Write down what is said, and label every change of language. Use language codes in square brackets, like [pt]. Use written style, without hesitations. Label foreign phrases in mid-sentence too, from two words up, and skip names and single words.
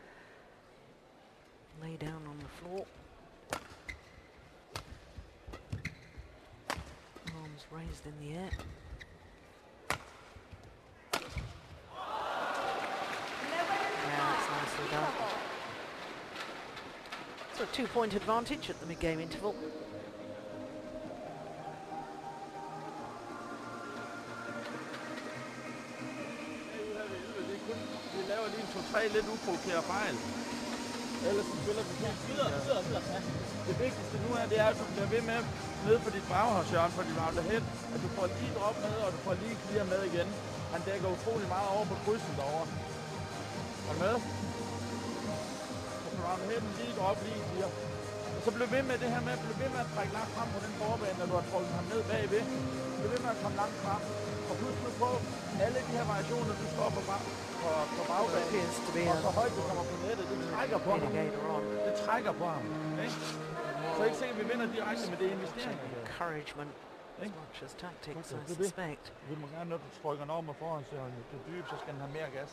[en] Lay down on the floor. Arms raised in the air. Yeah, that's nicely done. So a 2-point advantage at the mid-game interval. [da] Lidt uprovokeret fejl. Ellers spiller vi helt fint. Det vigtigste nu er, det er, at du bliver ved med nede på dit baghåndshjørne, på dit [en] round ahead, [da] at du får lige drop med, og du får lige clear med igen. Han dækker utrolig meget over på krydsen derovre. Er du med? Så på [en] round ahead, [da] lige drop, lige clear. Og så bliv ved med det her med, bliv ved med at trække langt frem på den forbane, når du har trukket ham ned bagved. Bliv ved med at komme langt frem. Og husk nu på, alle de her variationer, du står på bagbanen, og så højt du kommer på nettet, det trækker på ham. Det trækker på ham. Så ikke sikkert, at vi vinder direkte med det investering. [en] Encouragement as much as tactics, I suspect. [da] Vi må gerne, når du trykker den over med forhåndshjørnet, det er dybt, så skal den have mere gas.